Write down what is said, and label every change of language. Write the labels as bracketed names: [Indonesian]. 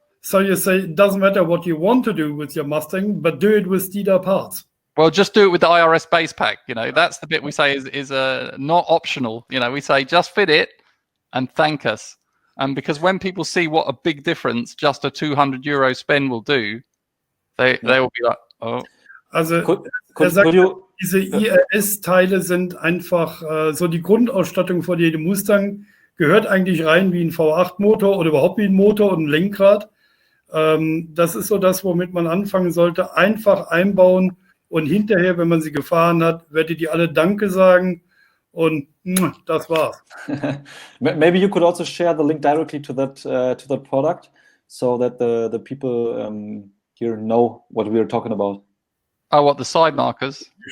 [English] So you say it doesn't matter what you want to do with your Mustang, but do it with Steeda parts. Well, just do it with the IRS base pack. You know, that's the bit we say is not optional. You know, we say just fit it and thank us. And because when people see what a big difference just a €200 spend will do, they will be like, oh. [German] Also, diese IRS-Teile sind einfach so die Grundausstattung von jedem Mustang, gehört eigentlich rein wie ein V8-Motor oder überhaupt wie ein Motor und ein Lenkrad. Das ist so das, womit man anfangen sollte, einfach einbauen und hinterher, wenn man sie gefahren hat, werdet ihr alle Danke sagen und das war's. [English] Maybe you could also share the link directly to that product so that the people here know what we are talking about. Oh, what, the side markers?